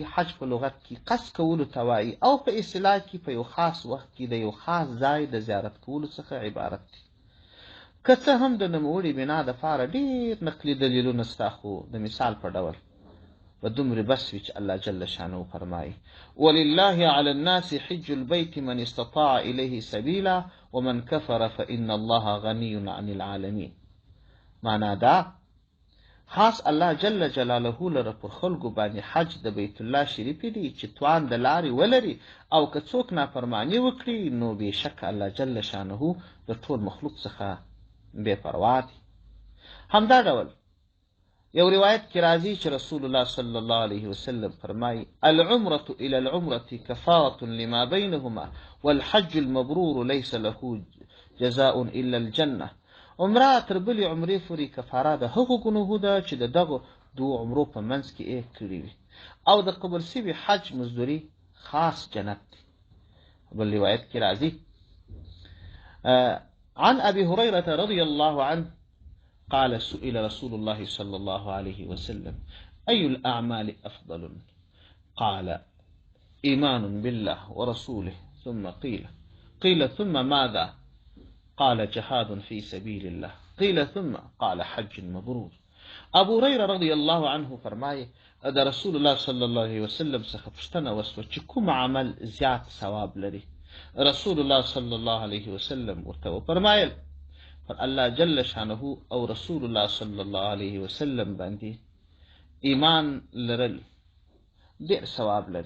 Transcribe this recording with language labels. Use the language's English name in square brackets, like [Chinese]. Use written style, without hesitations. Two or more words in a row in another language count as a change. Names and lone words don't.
[Pashto] حج په لغت کې قصد کولو ته وایي او په اصطلاح کې په یو خاص وخت کې د یو خاص ځای د زیارت کولو څخه عبارت دی. که څه هم د نوموړي بنا دپاره ډېر نقلي دلیلونه سته، خو د مثال په ډول به دومره بس وي چې الله جل شانه فرمایي [Arabic] ولله علی الناس حج البيت من استطاع الیه سبیلا ومن کفر فإن الله غنی عن العالمین. [Pashto] معنا دا خاص الله جل جلاله لره پر خلکو باندې حج د بیت الله شریف دی چې توان د لارې ولري، او که څوک نافرمانی وکړي نو بېشک الله جل شانه د ټول مخلوق څخه بې پروا دی. همدا ډول یو روایت کې راځي چې رسول الله صلی الله علیه وسلم فرمایي [Arabic] العمرة الى العمرة کفارة لما بینهما والحج المبرور ليس له جزاء الا الجنة. [Pashto] عمره تر بلې عمرې پورې کفاره د هغو ګناهو ده چې د دغو 2 عمرو په منځ کې یې کړي وي، او د قبول سوي حج مزدوري خاص جنت دی. بل روایت کې راځي [Arabic] عن أبي هريرة رضي الله عنه قال سئل رسول الله صلى الله عليه وسلم أي الأعمال أفضل؟ قال إيمان بالله ورسوله ثم قيل ثم ماذا؟ قال جهاد في سبيل الله قيل ثم قال حج مبرور. [Pashto] ابو هريره رضي الله عنه فرمایي د رسول الله صلی الله علیه وسلم څخه پوښتنه وسوه چې کوم عمل زیات ثواب لري. رسول الله صلی الله علیه وسلم ورته وفرمایل پر الله جل شانه او رسول الله صلی الله علیه وسلم باندې ایمان لرل ډېر ثواب لري.